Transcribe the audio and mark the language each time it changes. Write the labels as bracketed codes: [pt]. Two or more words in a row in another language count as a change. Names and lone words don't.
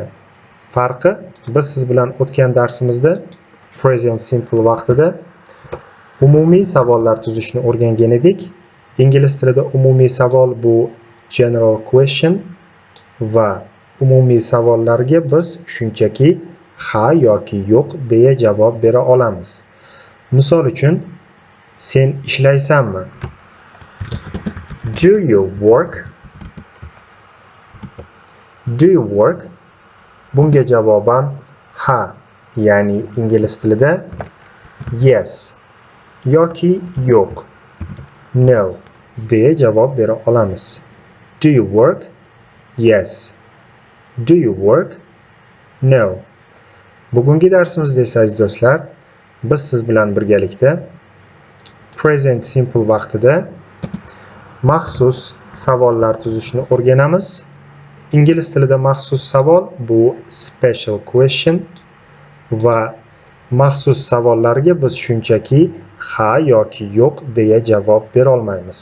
[uz] Farqi biz siz bilan o'tgan darsimizda [en] present simple [uz] vaqtida umumiy savollar tuzishni o'rgangan edik. Ingliz tilida umumiy savol bu [en] general question [uz] va umumiy savollarga biz shunchaki ha yoki yo'q deya javob bera olamiz. Misol uchun, sen ishlaysanmi? [en] Do you work? Do you work? [uz] Bunga javoban ha, ya'ni ingliz tilida yes yoki yo'q, no deya javob bera olamiz. [en] Do you work? Yes. Do you work? No. [uz] Bugungi darsimizda esa aziz do'stlar, biz siz bilan birgalikda [en] present simple [uz] vaqtida maxsus savollar tuzishni o'rganamiz. Ingliz tilida maxsus savol bu [en] special question [uz] va maxsus savollarga biz shunchaki ha yoki yo'q deya javob bera olmaymiz.